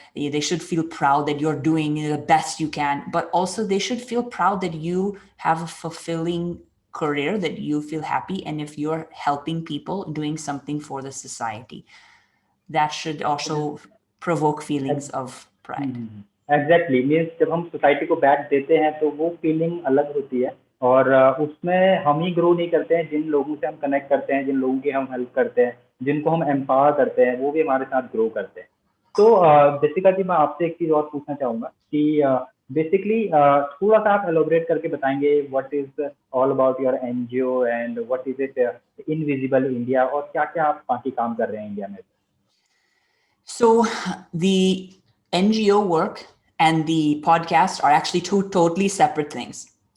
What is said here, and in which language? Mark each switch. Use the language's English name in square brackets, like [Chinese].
[English] They should feel proud that you're doing the best you can, but also they should feel proud that you have a fulfilling career, that you feel happy, and if you're helping people, doing something for the society, that should also provoke feelings of pride. [Hindi] Exactly means जब हम society को back देते हैं तो वो feeling अलग होती है, और उसमें हम ही ग्रो नहीं करते हैं, जिन लोगों से हम कनेक्ट करते हैं, जिन लोगों की हम हेल्प करते हैं, जिनको हम एम्पावर करते हैं, वो भी हमारे साथ ग्रो करते हैं. तो जैसिका जी, मैं आपसे एक चीज़ और पूछना चाहूँगा कि बेसिकली थोड़ा सा आप एलोबरेट करके बताएंगे [English] what is all about your NGO and what is it invisible India, [Hindi] और क्या क्या आप बाकी काम कर रहे हैं इंडिया में? [English] So the NGO work and the podcast are actually two totally separate things.